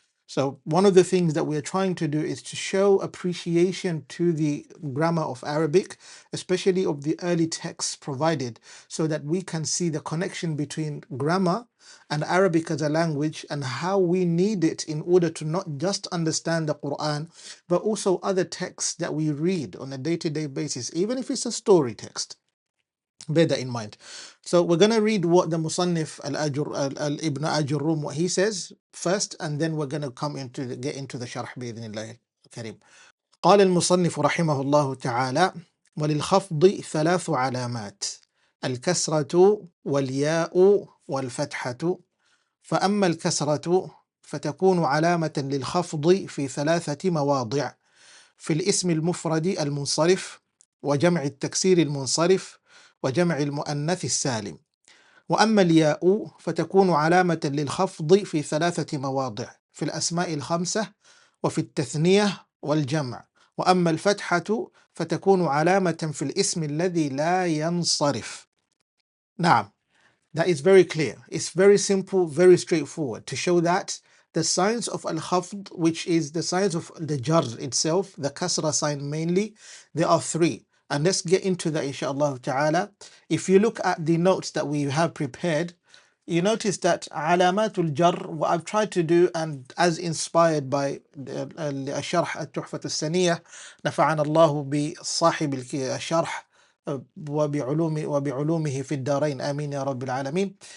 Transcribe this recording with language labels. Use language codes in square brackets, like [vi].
[en] So one of the things that we are trying to do is to show appreciation to the grammar of Arabic, especially of the early texts provided, so that we can see the connection between grammar and Arabic as a language and how we need it in order to not just understand the Quran, but also other texts that we read on a day-to-day basis, even if it's a story text. Bear that in mind. So we're going to read what the Musannif Ibn Ājurrūm, what he says first, and then we're going to get into the sharh [ar] بإذن الله الكريم. قال المصنف رحمه الله تعالى: وللخفض ثلاث علامات: الكسرة والياء والفتحة. فأما الكسرة فتكون علامة للخفض في ثلاثة مواضع: في الاسم المفرد المنصرف، وجمع التكسير المنصرف، وجمع المؤنث السالم. وأما الياء فتكون علامة للخفض في ثلاثة مواضع: في الأسماء الخمسة، وفي التثنية والجمع. وأما الفتحة فتكون علامة في الاسم الذي لا ينصرف. نعم, [en] that is very clear. It's very simple, very straightforward to show that the signs of al-khafd, which is the signs of the Jarr itself, the Kasrah sign mainly, there are three. And let's get into that inshaAllah ta'ala. If you look at the notes that we have prepared, you notice that alamatul Jarr, what I've tried to do, and as inspired by Sharh At-Tuhfatu As-Saniyya, [ar] نفعنا الله بصاحب الشرح وبعلومه في الدارين آمين يا رب العالمين.